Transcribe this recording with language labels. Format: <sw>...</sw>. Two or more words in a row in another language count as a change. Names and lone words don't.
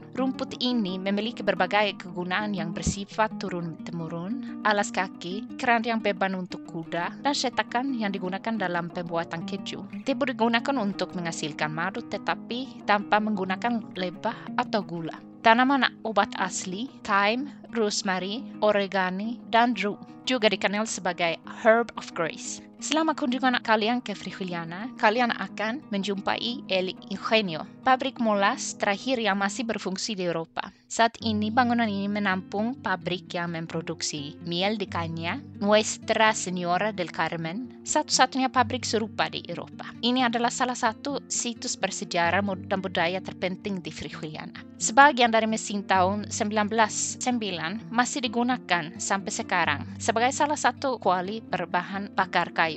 <id>Rumput ini memiliki berbagai kegunaan yang bersifat turun-temurun, alas kaki, keranjang beban untuk kuda, dan cetakan yang digunakan dalam pembuatan keju. Tebu digunakan untuk menghasilkan madu tetapi tanpa menggunakan lebah atau gula. Tanaman obat asli, thyme, rosemary, oregano, dan rue juga dikenal sebagai</id> <en>herb of grace.</en> <id>Selama kunjungan kalian ke Frijuliana, kalian akan menjumpai El Ingenio, pabrik molas terakhir yang masih berfungsi di Eropa. Saat ini bangunan ini menampung pabrik yang memproduksi</id> <es>miel de caña,</es> <id>Nuestra Señora del Carmen, satu-satunya pabrik serupa di Eropa. Ini adalah salah satu situs bersejarah dan budaya terpenting di Frijuliana. Sebagian dari mesin tahun 1909 masih digunakan sampai sekarang sebagai salah satu kuali berbahan bakar kayu.</id>